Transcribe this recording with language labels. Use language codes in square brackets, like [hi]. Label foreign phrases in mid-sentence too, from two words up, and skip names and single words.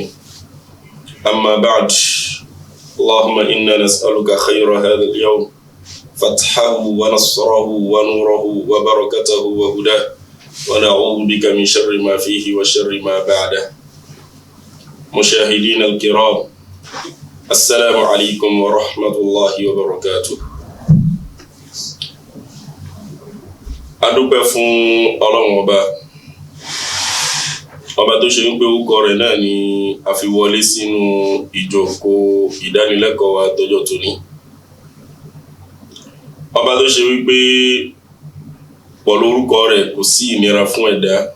[ar] أما بعد، اللهم إنا نسألك خير هذا اليوم، فتحه ونصره ونوره وبركته وهداه، ونعوذ بك من شر ما فيه وشر ما بعده. مشاهدين الكرام، السلام عليكم ورحمة الله وبركاته. [yo] adúpẹ́ fún Ọlọ́run ọba tó ṣe ń pé orúkọ rẹ̀ náà ni a fi wọlé sínú ìjókòó ìdánilẹ́kọ̀ọ́ wa tọjọ́ tòní. Ọba tó ṣe wípé pẹ̀lú orúkọ rẹ̀ kò sí ìnira fún ẹ̀dá.